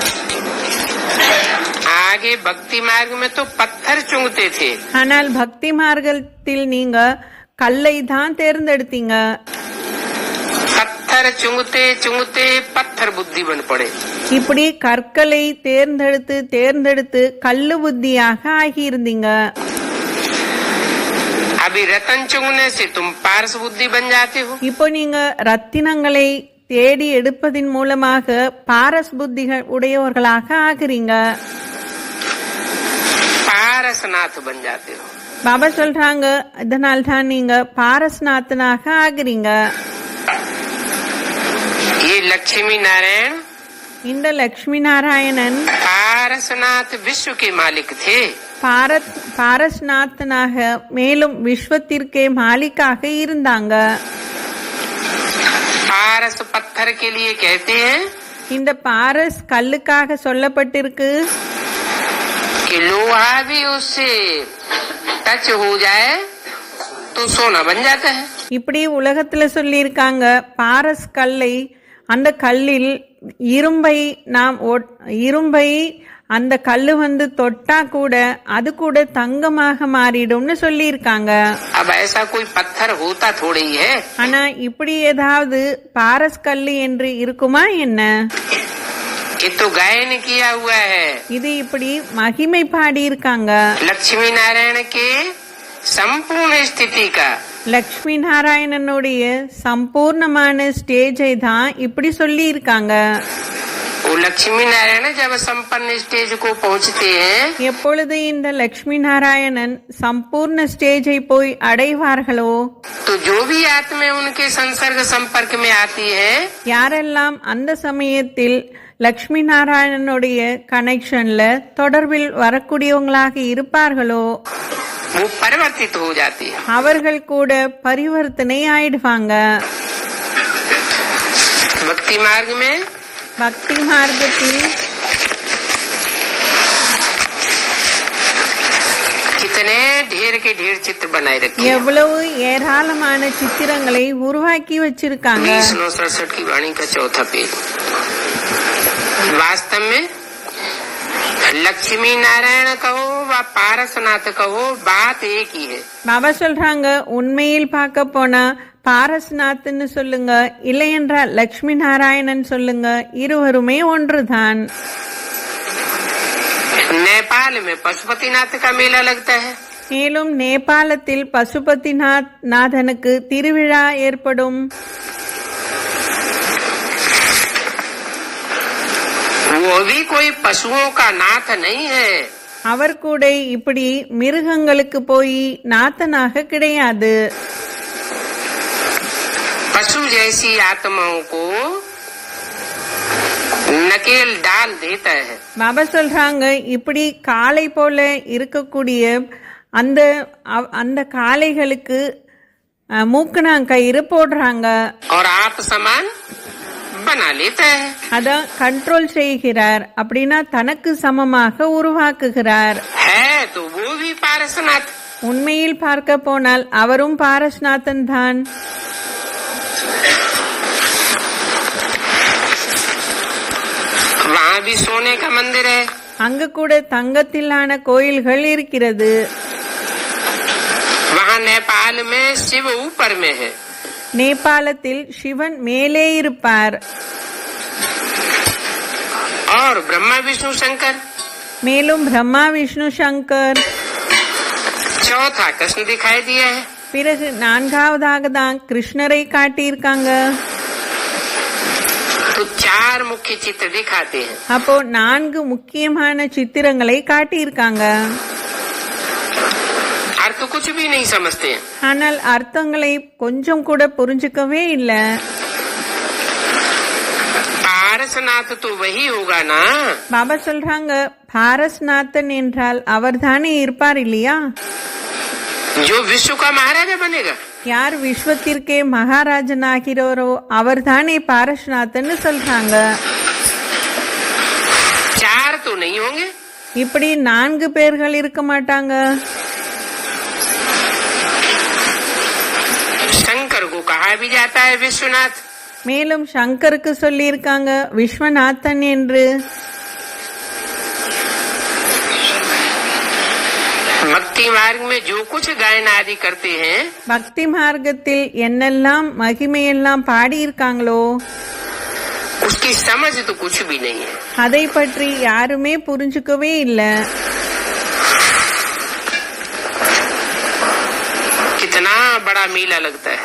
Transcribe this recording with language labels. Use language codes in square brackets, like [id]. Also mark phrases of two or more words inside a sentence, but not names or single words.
[hi] आगे भक्ति मार्ग में तो पत्थर चुंगते थे। [ta] ஆனால் பக்தி மார்க்கத்தில் நீங்க கல்லை தான் தேர்ந்தெடுத்தீங்க. [hi] पत्थर चुंगते चुंगते पत्थर बुद्धि बन पड़े। [ta] இப்படி கற்களை தேர்ந்தெடுத்து தேர்ந்தெடுத்து கல்லு புத்தியாக ஆகியிருந்தீங்க. [hi] अभी रतन चुंगने से तुम पारस बुद्धि बन जाते हो। [ta] இப்போ நீங்க ரத்தினங்களை தேடி எடுப்பதின் மூலமாக பாரஸ் புத்திகள் உடையவர்களாக ஆகிறீங்க. [hi] पारसनाथ बन जाते हो। [ta] பாபா சொல்றாங்க இதனால் தான் நீங்க பாரஸ்நாதனாக ஆகிறீங்க. [hi] ये लक्ष्मी नारायण [ta] இந்த லட்சுமி நாராயணன் [hi] पारसनाथ विश्व के मालिक थे। [ta] பாரஸ்நாதனாக மேலும் விஸ்வத்திற்கே மாலிக்காக இருந்தாங்க. [hi] पारस पत्थर के लिए कहते हैं [ta] இந்த பாரஸ் கல்லுக்காக சொல்லப்பட்டிருக்கு. [hi] कि लोहा भी उससे टच हो जाए तो सोना बन जाता है। [ta] இப்படி உலகத்துல சொல்லி இருக்காங்க பாரஸ் கல்லை அந்த கல்லில் இரும்பை அந்த கல்லு வந்து தொட்டா கூட அது கூட தங்கமாக மாறிடும்னு சொல்லி இருக்காங்க. [hi] अब ऐसा कोई पत्थर होता थोड़ी है। [ta] ஆனா இப்படி ஏதாவது பாரஸ் கல்லு என்று இருக்குமா என்ன? [hi] ये तो गायन किया हुआ है। [ta] இது இப்படி மகிமை பாடி இருக்காங்க. [hi] लक्ष्मी नारायण के संपूर्ण स्थिति का [ta] லக்ஷ்மி நாராயணனுடைய சம்பூர்ணமான ஸ்டேஜை தான் இப்படி சொல்லி இருக்காங்க. [hi] वो लक्ष्मी नारायण जब संपन्न स्टेज को पहुंचते हैं [ta] எப்பொழுது இந்த லக்ஷ்மி நாராயணன் சம்பூர்ண ஸ்டேஜை போய் அடைவார்களோ [hi] तो जो भी आत्मा उनके संसर्ग संपर्क में आती है [ta] யாரெல்லாம் அந்த சமயத்தில் லக்ஷ்மி நாராயணனுடைய கனெக்ஷன்ல தொடர்பில் வரக்கூடியவங்களாக இருப்பார்களோ [hi] वो परिवर्तित हो जाती है। [ta] அவர்கள் கூட பரிவர்த்தனை ஆயிடுவாங்க. [hi] भक्ति मार्ग में [ta] பக்தி மார்க்கத்தில் [hi] कितने ढेर के ढेर चित्र बनाए रखे। [ta] எவ்வளவு ஏராளமான சித்திரங்களை உருவாக்கி வச்சிருக்காங்க. [hi] 1967 की वाणी का चौथा पेज। वास्तव में लक्ष्मी नारायण कहो व पारसनाथ कहो बात एक ही है। [ta] பாபா சொல்றாங்க உண்மையில் பார்க்க போனா பாரஸ்நாத்னு சொல்லுங்க இல்லை என்றால் லக்ஷ்மி நாராயணன் சொல்லுங்க இருவருமே ஒன்றுதான். [hi] नेपाल में पशुपतिनाथ का मेला लगता है। [ta] மேலும் நேபாளத்தில் பசுபதிநாதனுக்கு திருவிழா ஏற்படும். [hi] वो भी कोई पशुओं का नाथ नहीं है। [ta] அவர் கூட இப்படி மிருகங்களுக்கு போய் நாத்தனாக கிடையாது. [hi] बिच्छू जैसी आत्माओं को नकेल डाल देता है. [ta] பாபா சொல்றாங்க, இப்படி காளை போல இருக்கக்கூடிய அந்த அந்த காளைகளுக்கு மூக்கணாங்கயிறு போடுறாங்க. [hi] और आप समान बना लेता है. [ta] அதான் கண்ட்ரோல் செய்கிறார், அப்படின்னா தனக்கு சமமாக உருவாக்குகிறார். [hi] है तो वो भी पारसनाथ. [ta] உண்மையில் பார்க்க போனால் அவரும் பாரஸ்நாதன் தான். [hi] वहाँ भी सोने का मंदिर है. [ta] அங்க கூட தங்கத்திலான கோயில்கள் இருக்கிறது. [hi] वहाँ नेपाल में शिव ऊपर में है. [ta] நேபாளத்தில் சிவன் மேலே இருப்பார். [hi] और ब्रह्मा विष्णु शंकर. [ta] மேலும் பிரம்மா விஷ்ணு சங்கர். [hi] चौथा कृष्ण दिखाई दिया है. [ta] பிறகு நான்காவதாக தான் கிருஷ்ணரை காட்டியிருக்காங்க. [hi] तो 4 मुख्य चित्र दिखाते हैं. [ta] அப்போ 4 முக்கியமான சித்திரங்களை காட்டியிருக்காங்க. [hi] अर्थ कुछ भी नहीं समझते हैं. [ta] ஆனால் அர்த்தங்களை கொஞ்சம் கூட புரிஞ்சுக்கவே இல்லை. [hi] पारसनाथ तो वही होगा ना. [ta] பாபா சொல்றாங்க, பாரஸ்நாதன் என்றால் அவர் தானே இருப்பார் இல்லையா? [hi] जो विश्व का महाराजा बनेगा. [ta] யார் விஸ்வத்திற்கே மகாராஜன் ஆகிறாரோ அவர் தானே பாரஸ்நாதன் சொல்றாங்க. [hi] 4 तो नहीं होंगे. [ta] இப்படி 4 பேர்கள் இருக்க மாட்டாங்க. [hi] शंकर को कहा भी जाता है विश्वनाथ. [ta] மேலும் சங்கருக்கு சொல்லி இருக்காங்க விஸ்வநாதன் என்று. [hi] भक्ति मार्ग में जो कुछ गायन आदि करते हैं, [ta] பக்தி மார்க்கத்தில் என்னெல்லாம் மகிமையெல்லாம் பாடியிருக்காங்களோ [hi] उसकी समझ तो कुछ भी नहीं है. [ta] அதை பற்றி யாருமே புரிஞ்சுக்கவே இல்லை. [hi] कितना बड़ा मेला लगता है.